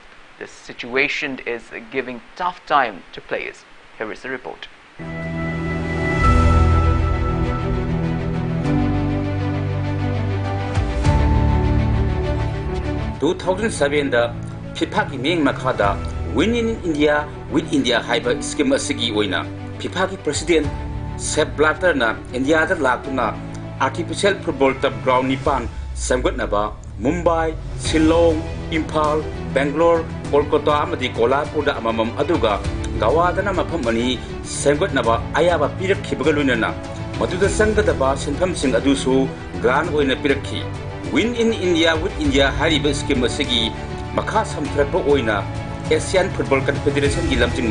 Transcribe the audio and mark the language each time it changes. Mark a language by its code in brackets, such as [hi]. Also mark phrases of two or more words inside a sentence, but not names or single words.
[en] This situation is giving tough time to players. Here is the report. [mni] 2007 da FIFA ki meng makhada [en] Win in India with India [mni] haiba scheme asigi oina FIFA ki president SEP Blatter na India da lakuna [en] artificial football [mni] tab ground nipan samgat naba Mumbai, Shillong, Imphal, Bangalore, Kolkata amadi Kolhapur da amamam aduga gawadana mafam ani samgat naba ayaba pirak khibaga luinana maduda sangadaba sentham sing adusu grant oina pirakhi [en] Win in India with India [mni] hariba scheme asigi makha samthrakpa oina Asian Football Confederation ki lamjing